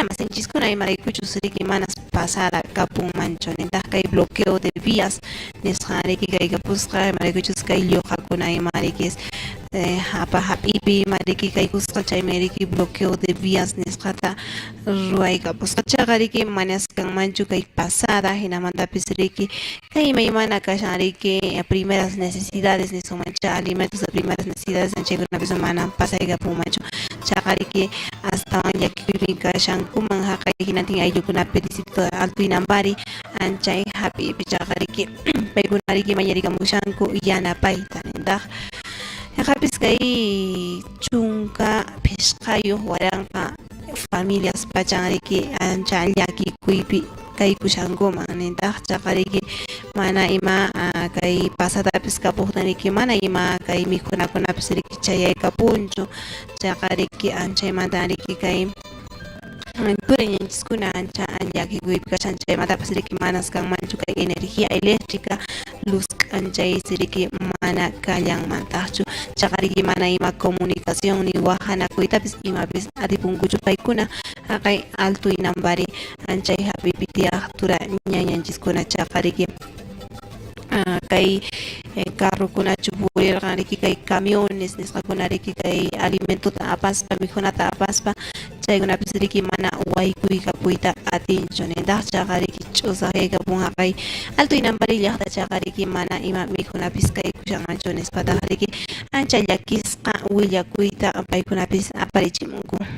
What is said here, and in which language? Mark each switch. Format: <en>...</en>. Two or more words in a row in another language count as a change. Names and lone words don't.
<qu>masinchiskuna imaraykuchus riki manas pasada kapunmanchu nintaq kay</qu> <es>bloqueo de vías</es> <qu>nisqa riki kay kapusqa imaraykuchus kay lluqakuna imarikis hap'ipi imariki kaykusqa chaymi riki</qu> <es>bloqueo de vías</es> <qu>nisqata ruwaykapusqa chaqa riki manas kanmanchu kay pasada hinamantapis riki kay imaymana kashan riki</qu> <es>primeras necesidades</es> <qu>nisqanmancha</qu> <es>alimentos de primeras necesidades</es> <qu>anchaykunapis mana pasaykapunmanchu chaqa riki astawan llakikuypi kashankuman haqay hinantin ayllukunapi distrito Alto Inambari anchay hap'ipi chaqa riki paykuna riki mañarikamushanku yanapayta nintaq haqapis kay chunka pishqayuq waranqa familias pachan riki ancha llakikuypi kaykushankuman nintaq chaqa riki mana ima kay pasadapis kapuqtan riki mana ima kay mikhunakunapis riki chayaykapunchu chaqa riki anchaymanta riki kay puriñanchiskuna ancha llakikuypi kashan chaymantapas riki manas kanmanchu kay</qu> <es>energía eléctrica</es> <qu>luz k'anchaysi riki mana kallanmantaqchu chaqa riki mana ima comunicación ni wahanakuytapis imapis atipunkuchu paykuna haqay Alto Inambari anchay hap'ipi tiyaq tura ñañanchiskuna chaqa riki kay carrukunachu purirqan riki kay camiones nisqakuna riki kay alimentota apaspa mikhunata apaspa chaykunapis riki mana waykuykapuyta atinchu nintaq chaqa riki ch'usaq kaykapun haqay Alto Inambari llaqta chaqa riki mana ima mikhunapis kaykushanmanchu nispataq riki ancha llakisqa willakuyta paykunapis aparichimunku.</qu>